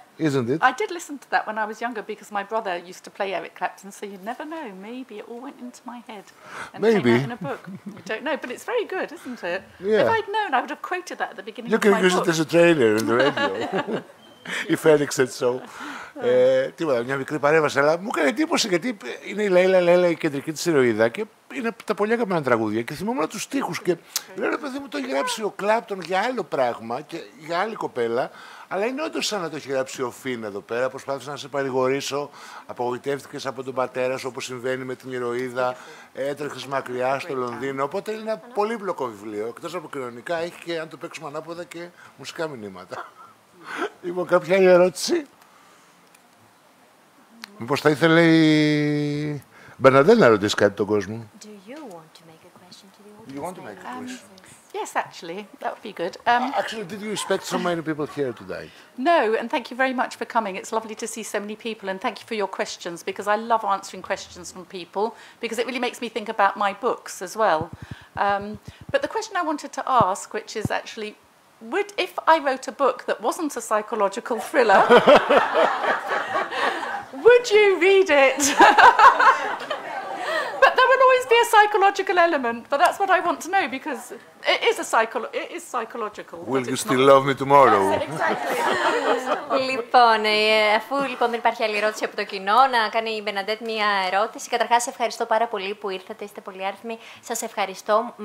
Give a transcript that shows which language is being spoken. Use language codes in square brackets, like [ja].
[en] Isn't it? I did listen to that when I was younger because my brother used to play Eric Clapton, so you'd never know. Maybe it all went into my head and came out in a book. You don't know, but it's very good, isn't it? Yeah. If I'd known, I would have quoted that at the beginning You of my book. can use it as a trailer in the radio. If Eric said so. [el] Τίποτα, μια μικρή παρέμβαση, αλλά μου έκανε εντύπωση γιατί είναι η Λέιλα η κεντρική της ηρωίδα και είναι τα πολύ αγαπημένα τραγούδια και θυμόμουν τους στίχους και λέω, παιδί μου, το έχει γράψει ο Κλάπτον για άλλο πράγμα και για άλλη κοπέλα, αλλά είναι όντως σαν να το έχει γράψει ο Φιν εδώ πέρα. Προσπάθησα να σε παρηγορήσω, απογοητεύτηκες από τον πατέρα σου όπως συμβαίνει με την ηρωίδα, έτρεχες μακριά στο Λονδίνο, οπότε είναι ένα πολύπλοκο βιβλίο. Εκτός από κοινωνικά έχει και, αν το παίξουμε ανάποδα, και μουσικά μηνύματα. Λοιπόν, κάποια άλλη ερώτηση? Μήπως θα ήθελε η Μπερναντέ να ρωτήσει κάτι τον κόσμο? [en] Do you want to make a question to the audience? You want to make a question? Yes, actually, that would be good. Actually, did you expect so many people here tonight? No, and thank you very much for coming. It's lovely to see so many people, and thank you for your questions, because I love answering questions from people, because it really makes me think about my books as well. But the question I wanted to ask, which is actually, if I wrote a book that wasn't a psychological thriller, would you read it? But there will always be a psychological element, but that's what I want to know, because it is psychological. Will you still love me tomorrow? Yes, exactly. [el] Λοιπόν, αφού δεν υπάρχει άλλη ερώτηση από το κοινό, να κάνει η Μπερναντέτ μία ερώτηση. Καταρχάς, ευχαριστώ πάρα πολύ που ήρθατε, είστε πολύ άριθμοι. Σας ευχαριστώ.